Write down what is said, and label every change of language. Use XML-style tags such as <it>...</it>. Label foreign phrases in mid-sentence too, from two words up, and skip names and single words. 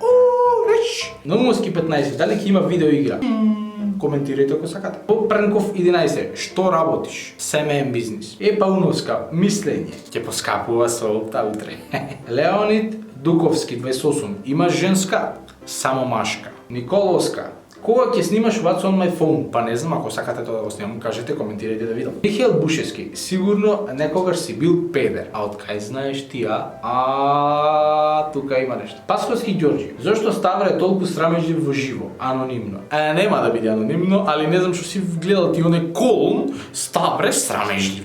<mk>Наумовски 15: дали ќе има видеоигра? Коментирајте ако сакате. Попренков 11: што работиш? СММ бизнис. Пауновска: мислење. Ќе поскапува со опта утре. Леонид Дуковски 28: имаш женска? Само машка. Николовска: Кога ќе снимаш</mk> <en>What's on my phone?</en> <mk>Па не знам, ако сакате тоа да го снимам, кажете, коментирајте да видам. Михаел Бушевски, сигурно некогаш си бил педер. А од кај знаеш ти, тука има нешто. Пасковски Ѓорѓи, зошто Ставре е толку срамежлив во живо, анонимно? Нема да биде анонимно, али не знам што си гледал ти оне колон, Ставре срамежлив.</mk>